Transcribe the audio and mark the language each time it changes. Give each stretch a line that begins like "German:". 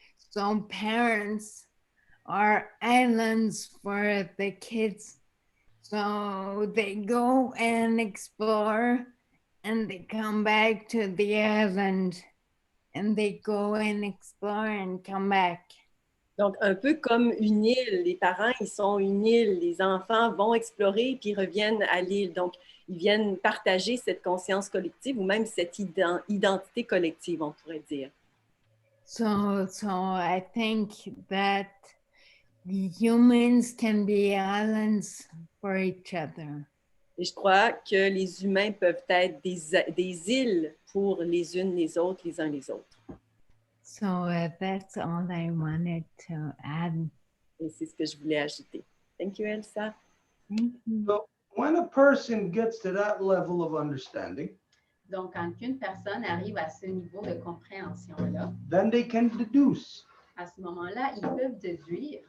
English: So parents are islands for the kids. So they go and explore and they come back to the island and they go and explore and come back.
French: Donc, un peu comme une île. Les parents, ils sont une île. Les enfants vont explorer puis reviennent à l'île. Donc, ils viennent partager cette conscience collective ou même cette identité collective, on pourrait dire.
English: So I think that the humans can be islands for each other.
French: Et je crois que les humains peuvent être des îles pour les unes les autres, les uns les autres.
English: So that's all I wanted to add.
French: Et c'est ce que je voulais ajouter.
English: Thank you, Elsa. Thank you. so when a person gets to that level of understanding,
French: donc quand une personne arrive à ce niveau de compréhension-là,
English: then they can deduce
French: à ce moment-là, ils peuvent déduire